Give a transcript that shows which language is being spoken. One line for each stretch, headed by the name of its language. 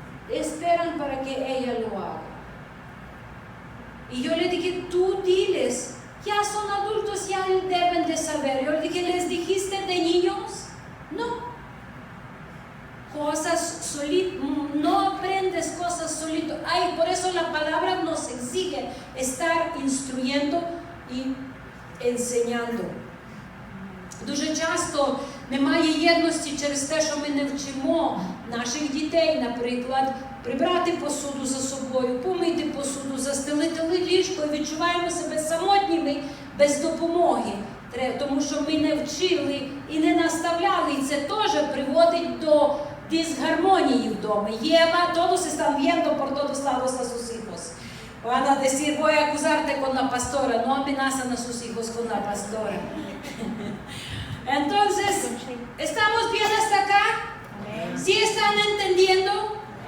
Spanish: Esperan para que ella lo haga. Y yo le dije, tú diles, ya son adultos, ya deben de saber. Yo le dije, ¿les dijiste de niños? No. Cosas solitos, no aprendes cosas solito. Ay, por eso la palabra nos exige estar instruyendo y enseñando.
Ukrainian: Дуже часто немає єдності через те, що ми не вчимо наших дітей, наприклад, прибрати посуду за собою, помити посуду, застелити ліжко, і відчуваємо себе самотніми без допомоги, тому що ми не вчили і не наставляли, і це теж приводить до disgarmonии в доме.
Spanish: Eva, todos están viendo por todos lados a sus hijos. Van a decir, voy a acusarte con la pastora. No amenazan a sus hijos con la pastora. Entonces, ¿estamos bien hasta acá? ¿Sí están entendiendo?